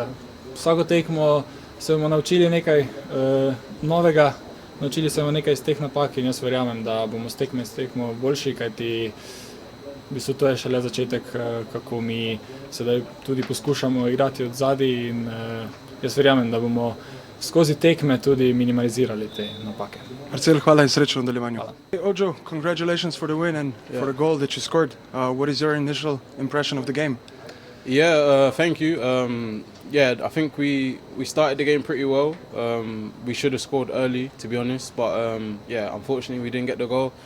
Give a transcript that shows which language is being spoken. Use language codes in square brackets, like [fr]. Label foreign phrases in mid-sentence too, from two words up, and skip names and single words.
[sl] Vsako tekmo se bomo naučili nekaj novega, naučili se bomo nekaj iz teh napak in jaz verjamem, da bomo s tekmo boljši, kajti v bistvu to je šele začetek, kako mi sedaj tudi poskušamo igrati od zadaj in jaz verjamem, da bomo skozi tekme tudi minimalizirali te napake. Marcel, hvala in srečno v nadaljevanju. [en] Ojo, congratulations for the win and for the goal that you scored. What is your initial impression of the game? Yeah, thank you. I think we started the game pretty well. We should have scored early, to be honest, but unfortunately we didn't get the goal.